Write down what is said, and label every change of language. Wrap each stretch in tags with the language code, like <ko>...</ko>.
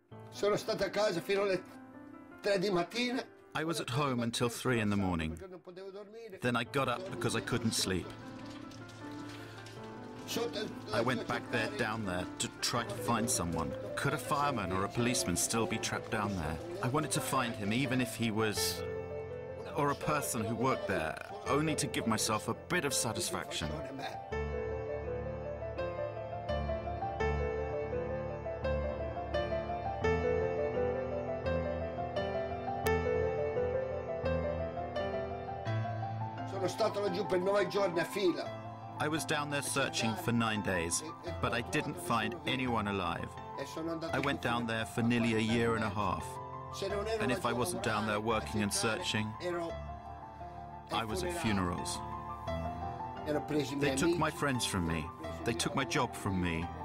<it>Sono stato a casa fino alle 3 di mattina.</it> <en>I was at home until 3 in the morning. Then I got up because I couldn't sleep. I went back there, down there, to try to find someone. Could a fireman or a policeman still be trapped down there? I wanted to find him, even if he was... or a person who worked there, only to give myself a bit of satisfaction.</en> <it>Sono stato laggiù per 9 giorni a fila.</it> <en>I was down there searching for 9 days, but I didn't find anyone alive. I went down there for nearly a year and a half. And if I wasn't down there working and searching, I was at funerals. They took my friends from me. They took my job from me.</en>